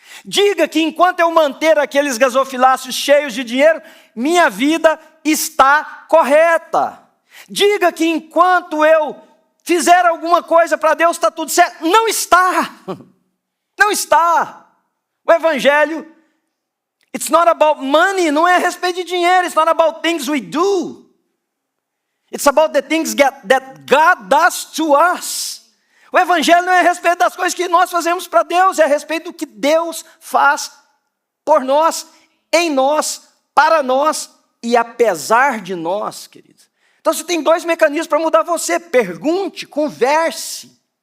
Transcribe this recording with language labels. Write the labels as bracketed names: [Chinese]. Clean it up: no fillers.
[Portuguese] Diga que enquanto eu manter aqueles gasofiláceos cheios de dinheiro, minha vida está correta. Diga que enquanto eu fizer alguma coisa para Deus, está tudo certo. Não está. Não está. O evangelho, [English] it's not about money, [Portuguese] não é a respeito de dinheiro. [English] It's not about things we do. It's about the things that God does to us. [Portuguese] O evangelho não é a respeito das coisas que nós fazemos para Deus, é a respeito do que Deus faz por nós, em nós, para nós e apesar de nós, queridos. Então você tem 2 mecanismos para mudar você. Pergunte, converse.